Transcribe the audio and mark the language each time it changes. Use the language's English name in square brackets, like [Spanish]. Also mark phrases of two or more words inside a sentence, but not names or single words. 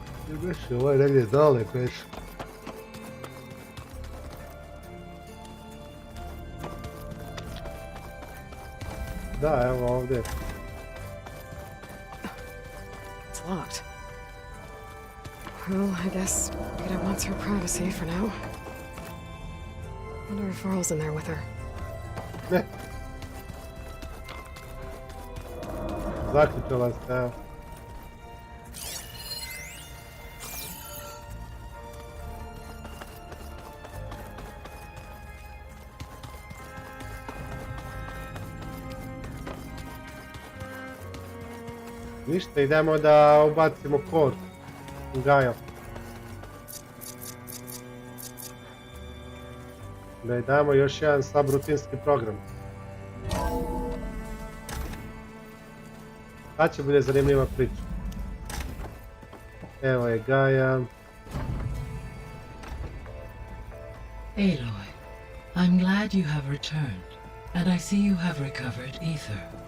[Serbian] Beše, ovo je negdje dole, beše. Da, evo ovdje. [English] It's locked. Well, I guess Rita wants her privacy for now. Wonder if Varl's in there with her. [Serbian] Ne. Zaključala se, evo. Ništa, idemo da ubacimo kod u Gaja. Da i damo još jedan subrutinski program. Sad će bude zanimljiva priča. Evo je Gaja. [English] Aloy, I'm glad you have returned, and I see you have recovered Ether.